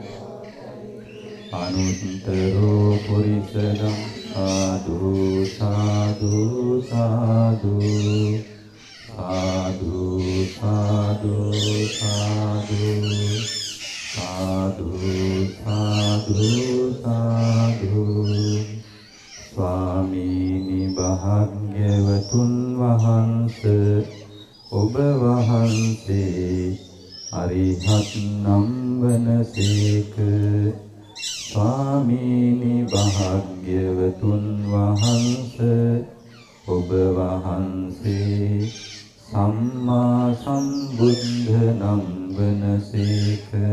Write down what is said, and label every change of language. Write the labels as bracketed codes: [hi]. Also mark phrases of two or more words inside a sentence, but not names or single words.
[pi] අනුත්තරෝ පුරිස ධම්මසාදු සාදු සාදු සාදු සාදු සාදු සාදු සාදු සාදු. [si] ස්වාමීනි භාග්‍යවතුන් වහන්සේ ඔබ වහන්සේ අරිහත් නම් වනසේක. ස්වාමීනි භාග්‍යවතුන් වහන්සේ ඔබ වහන්සේ සම්මා සම්බුද්ධ නම් වනසේක.